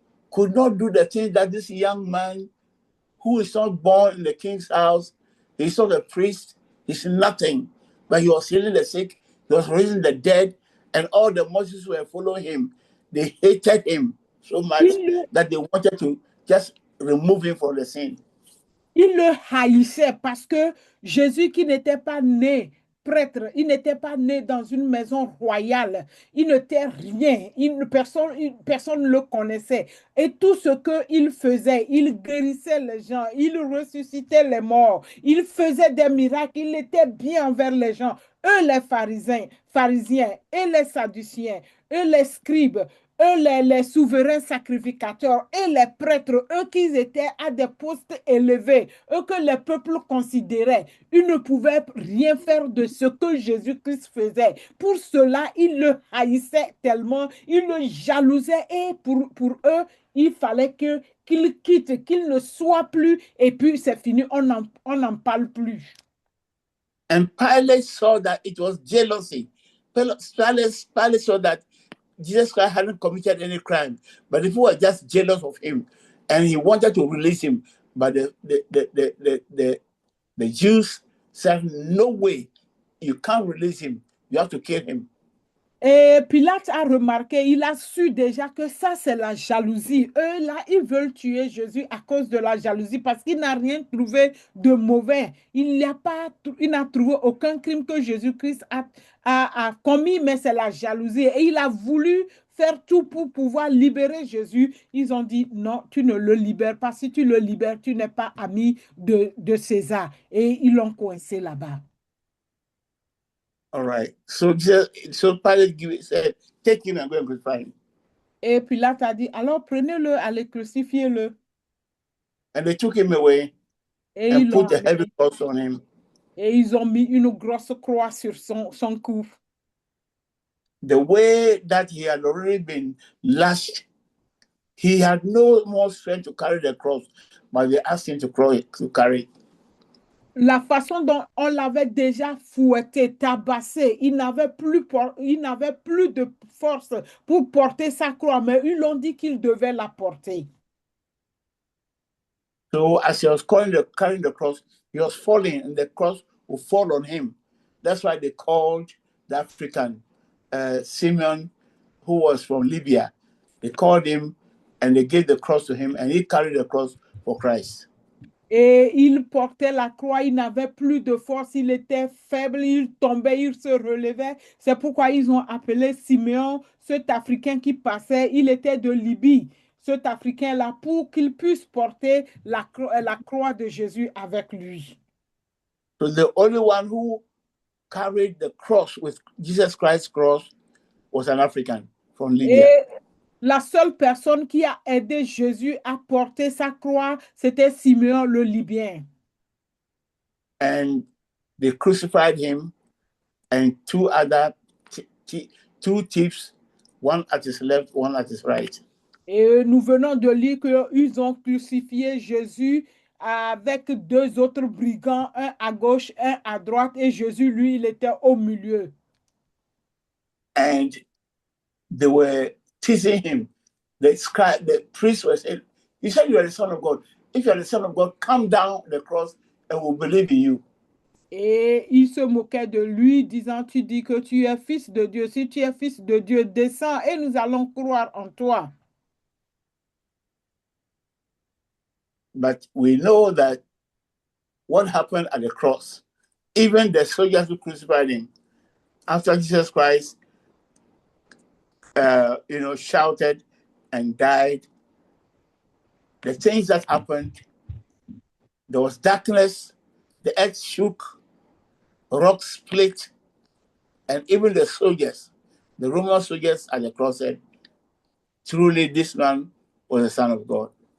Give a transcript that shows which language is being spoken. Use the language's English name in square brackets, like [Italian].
[English] could not do the things that this young man who is not born in the king's house, he's not a priest, he's nothing, but he was healing the sick, he was raising the dead, and all the multitudes who were following him, they hated him so much that they wanted to just remove him from the scene. [French] Ils le haïssaient parce que Jésus, qui n'était pas né prêtre, il n'était pas né dans une maison royale, il n'était rien, personne ne le connaissait. Et tout ce qu'il faisait, il guérissait les gens, il ressuscitait les morts, il faisait des miracles, il était bien envers les gens. Eux, les pharisiens et les sadduciens, eux, les scribes, eux, les souverains sacrificateurs et les prêtres, eux qui étaient à des postes élevés, eux que le peuple considérait, ils ne pouvaient rien faire de ce que Jésus-Christ faisait. Pour cela, ils le haïssaient tellement, ils le jalousaient et pour eux, il fallait qu'il quitte, qu'il ne soit plus et puis c'est fini, on n'en parle plus. [English] And Pilate saw that it was jealousy. Pilate saw that Jesus Christ hadn't committed any crime, but people were just jealous of him, and he wanted to release him. But the Jews said, "No way, you can't release him. You have to kill him." [French] Et Pilate a remarqué, il a su déjà que ça, c'est la jalousie. Eux, là, ils veulent tuer Jésus à cause de la jalousie parce qu'il n'a rien trouvé de mauvais. Il n'a trouvé aucun crime que Jésus-Christ a commis, mais c'est la jalousie. Et il a voulu faire tout pour pouvoir libérer Jésus. Ils ont dit, non, tu ne le libères pas. Si tu le libères, tu n'es pas ami de César. Et ils l'ont coincé là-bas. [English] All right. So Pilate said, "Take him and go and crucify him." [French] Et Pilate a dit, alors prenez-le, allez crucifiez-le. [English] And they took him away [French] Et [English] and put a heavy cross on him. [French] Et ils ont mis une grosse croix sur son cou. [English] The way that he had already been lashed, he had no more strength to carry the cross, but they asked him to carry it. [French] La façon dont on l'avait déjà fouetté, tabassé, il n'avait plus de force pour porter sa croix, mais ils l'ont dit qu'il devait la porter. [English] So as he was carrying the cross, he was falling, and the cross would fall on him. That's why they called the African Simeon, who was from Libya. They called him, and they gave the cross to him, and he carried the cross for Christ. [French] Et il portait la croix, il n'avait plus de force, il était faible, il tombait, il se relevait. C'est pourquoi ils ont appelé Simeon, cet Africain qui passait, il était de Libye, cet Africain-là, pour qu'il puisse porter la croix de Jésus avec lui. [English] So the only one who carried the cross with Jesus Christ's cross was an African from Libya. [French] Et la seule personne qui a aidé Jésus à porter sa croix, c'était Simeon le Libyen. [English] And they crucified him and two other two thieves, one at his left, one at his right. [French] Et nous venons de lire qu'ils ont crucifié Jésus avec deux autres brigands, un à gauche, un à droite, et Jésus, lui, il était au milieu. [English] And they were teasing him. The priest was saying, "You said you are the Son of God. If you are the Son of God, come down the cross and we'll believe in you." [French] Et il se moquait de lui, disant, tu dis que tu es fils de Dieu. Si tu es fils de Dieu, descends et nous allons croire en toi. [English] But we know that what happened at the cross, even the soldiers who crucified him, after Jesus Christ, shouted and died, the things that happened, there was darkness, the earth shook, rocks split, and even the soldiers, the Roman soldiers at the cross said, truly this man was the Son of God.